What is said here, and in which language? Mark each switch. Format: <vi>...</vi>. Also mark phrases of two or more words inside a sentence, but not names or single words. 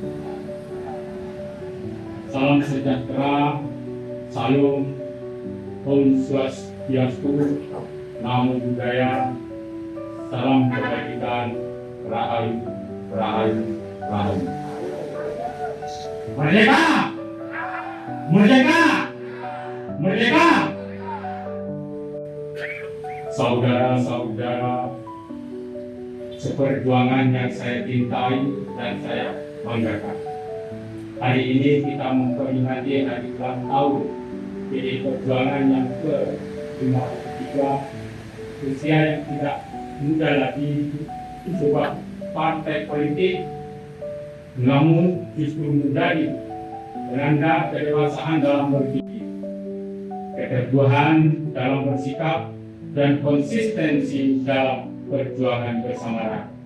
<id>Salam sejahtera, salam,</id> <ban>Om Swastiastu,</ban> <pi>Namo Buddhaya,</pi> <id>salam kebajikan, Rahayu, Rahayu, Rahayu. Merdeka! Merdeka! Merdeka! Saudara-saudara seperjuangan yang saya cintai dan saya banggakan. Hari ini kita memperingati hari ulang tahun PDI Perjuangan yang ke-53, usia yang tidak muda lagi di sebuah partai politik, namun justru menjadi penanda kedewasaan dalam berpikir, keteguhan dalam bersikap, dan konsistensi dalam perjuangan bersama rakyat.</id>